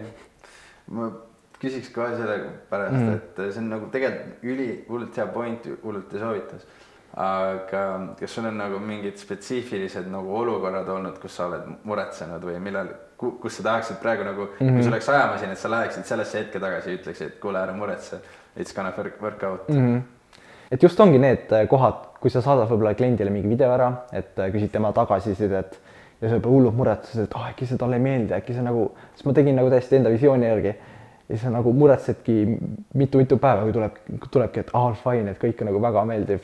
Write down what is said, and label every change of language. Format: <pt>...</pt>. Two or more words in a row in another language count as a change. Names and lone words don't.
<et>Ma küsiks kohe selle pärast, et see on nagu tegelikult hullult hea point, hullult ja soovitus. Aga kas sul on nagu mingid spetsiifilised nagu olukorrad olnud, kus sa oled muretsenud või millal, kus sa tahaksid praegu nagu, kui sa oleks ajamasin, et sa läheksid sellesse hetke tagasi ja ütleksid, et kuule, ära muretse,</et> <en>it's gonna work out.</en> <et>Et just ongi need kohad, kui sa saadad võib-olla kliendile mingi video ära, et küsid tema tagasisidet ja sa juba hullult muretses, et äkki see talle ei meeldi, äkki see nagu, siis ma tegin nagu täiesti enda visiooni järgi ja sa nagu muretsedki mitu päeva, kui tulebki, et fine, et kõik on nagu väga meeldiv.</et>